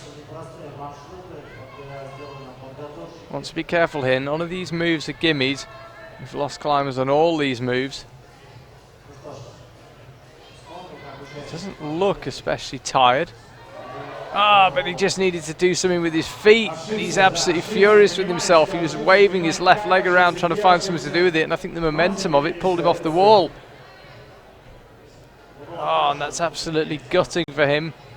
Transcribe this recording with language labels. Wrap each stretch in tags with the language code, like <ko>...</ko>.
<ru>простые маршруты, которые сделаны подготовщиками.</ru> <en>Wants to be careful here. None of these moves are gimmies. We've lost climbers on all these moves.</en> <ru>Ну что ж, вспомним, как участники</ru> <en>Doesn't look especially tired. But he just needed to do something with his feet, and he's absolutely furious with himself. He was waving his left leg around trying to find something to do with it, and I think the momentum of it pulled him off the wall. And that's absolutely gutting for him.</en>